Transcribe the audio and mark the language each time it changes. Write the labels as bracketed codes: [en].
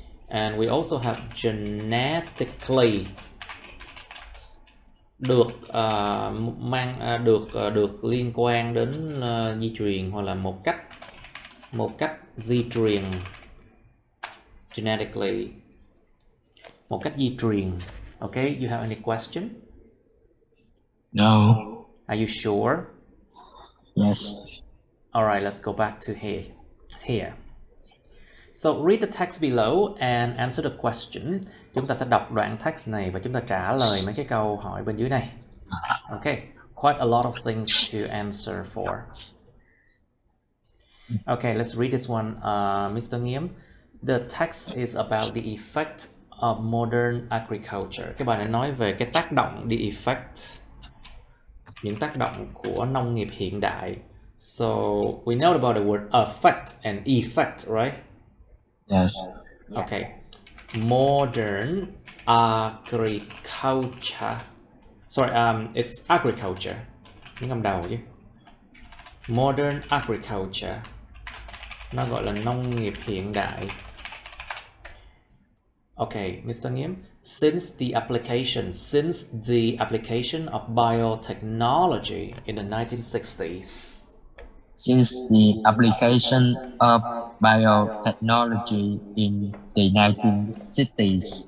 [en] And we also have genetically, [vi] được liên quan đến di truyền hoặc là một cách di truyền. Genetically, một cách di truyền. [en] Okay, you have any question? No. Are you sure? Yes. All right, let's go back to here. So read the text below and answer the question. [vi] Chúng ta sẽ đọc đoạn text này và chúng ta trả lời mấy cái câu hỏi bên dưới này. [en] Okay, quite a lot of things to answer for. Okay, let's read this one, Mr. Nghiêm. The text is about the effect of modern agriculture. [vi] Cái bài này nói về cái tác động, the effect, những tác động của nông nghiệp hiện đại. [en] So we know about the word affect and effect, right? Yes. Okay. Modern agriculture. Sorry, it's agriculture. [vi] Những âm đầu chứ. [en] Modern agriculture. [vi] Nó gọi là nông nghiệp hiện đại. [en] Okay, Mr. Nghiêm. Since the application of biotechnology in the 1960s. Since the application of biotechnology in the 1960s.